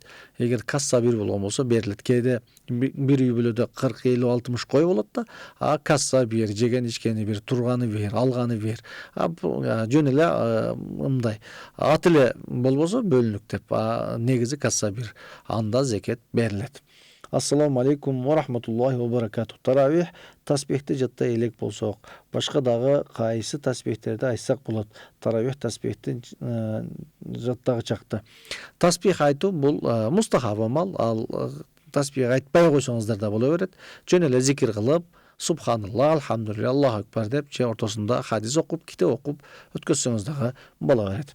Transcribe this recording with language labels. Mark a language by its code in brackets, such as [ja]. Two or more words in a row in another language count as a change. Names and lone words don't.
[ky] Эгер касса 1 болгон болсо берилет. Кээде бир үй бүлөдө 40, 50, 60 кой болот да, касса 1, жеген ичкени 1, турганы 1, алганы 1. Жөн эле мындай ат эле болбосо бөлүнүк деп, негизи касса 1. Анда зекет берилет. [ar] السلام عليكم ورحمة الله وبركاته. [ky] Таравих таспихти жаттай элек болсок, башка дагы кайсы таспихтерди айтсак болот? Таравих таспихти жаттагы чакта. Таспих айтуу бул мустахаб амал. Ал таспих айтпай койсоңуздар да боло берет. Жөн эле зикир кылып, [ar] سبحان الله الحمد لله الله أكبر [ky] деп, же ортосунда хадис окуп, китеп окуп өткөзсөңүз дагы боло берет.